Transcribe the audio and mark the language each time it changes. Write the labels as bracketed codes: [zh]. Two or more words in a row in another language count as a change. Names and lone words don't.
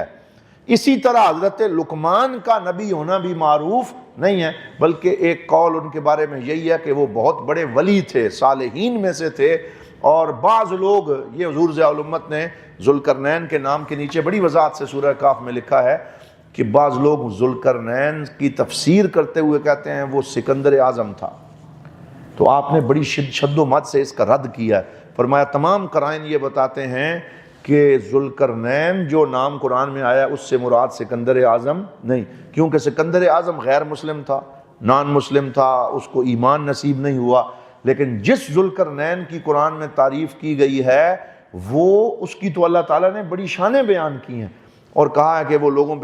[ur] اسی طرح حضرت لقمان کا نبی ہونا بھی معروف نہیں ہے، بلکہ ایک قول ان کے بارے میں یہی ہے کہ وہ بہت بڑے ولی تھے، صالحین میں سے تھے، اور بعض لوگ، یہ حضور ضیاء الامت نے ذوالقرنین کے نام کے نیچے بڑی وضاحت سے سورہ کاف میں لکھا ہے کہ بعض لوگ ذوالقرنین کی تفسیر کرتے ہوئے کہتے ہیں وہ سکندر اعظم تھا، تو آپ نے بڑی شد و مد سے اس کا رد کیا ہے، فرمایا تمام قرائن یہ بتاتے ہیں کہ ذوالقرنین جو نام قرآن میں آیا اس سے مراد سکندر اعظم نہیں، کیونکہ سکندر اعظم غیر مسلم تھا، [en] non Muslim [ur] تھا، اس کو ایمان نصیب نہیں ہوا، لیکن جس ذوالقرنین کی قرآن میں تعریف کی گئی ہے وہ اس کی تو اللہ تعالیٰ نے بڑی شانیں بیان کی ہیں، اور کہا ہے کہ وہ لوگوں پہ